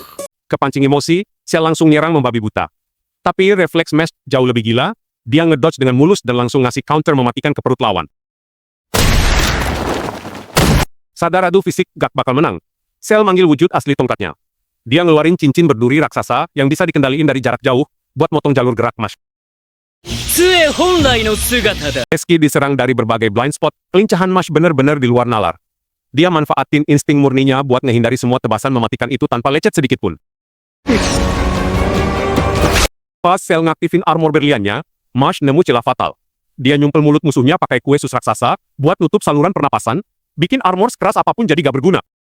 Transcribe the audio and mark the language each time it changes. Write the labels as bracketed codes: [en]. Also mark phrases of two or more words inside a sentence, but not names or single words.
[id] Kepancing emosi, Cell langsung nyerang membabi buta. Tapi refleks Mash jauh lebih gila, dia ngedodge dengan mulus dan langsung ngasih counter mematikan ke perut lawan. Sadar adu fisik gak bakal menang. Cell manggil wujud asli tongkatnya. Dia ngeluarin cincin berduri raksasa yang bisa dikendaliin dari jarak jauh buat motong jalur gerak Mash. [ja] 杖本来の姿だ [id] Meski diserang dari berbagai [en] blind spot, [id] kelincahan Mash bener-bener di luar nalar. Dia manfaatin insting murninya buat ngehindari semua tebasan mematikan itu tanpa lecet sedikit pun. Pas Cell ngaktifin armor berliannya, Mash nemu celah fatal. Dia nyumpel mulut musuhnya pakai kue sus raksasa buat nutup saluran pernapasan, bikin armor sekeras apapun jadi gak berguna.